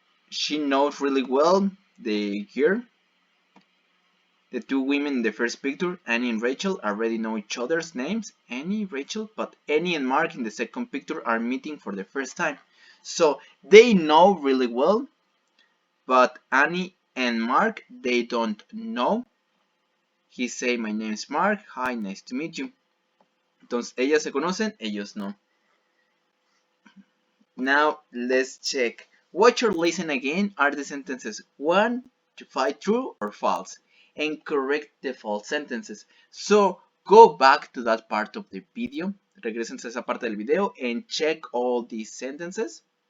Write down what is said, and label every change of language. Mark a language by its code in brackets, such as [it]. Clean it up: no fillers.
[en] She knows really well the two women in the first picture, Annie and Rachel, already know each other's names, Annie, Rachel, but Annie and Mark in the second picture are meeting for the first time. So they know really well, but Annie and Mark, they don't know. He say, my name is Mark, hi, nice to meet you. [es] Entonces, ellas se conocen, ellos no. [en] Now, let's check. Watch or listen again are the sentences 1 to 5 true or false, and correct the false sentences. So, go back to that part of the video, regresense a esa parte del video, and check all these sentences.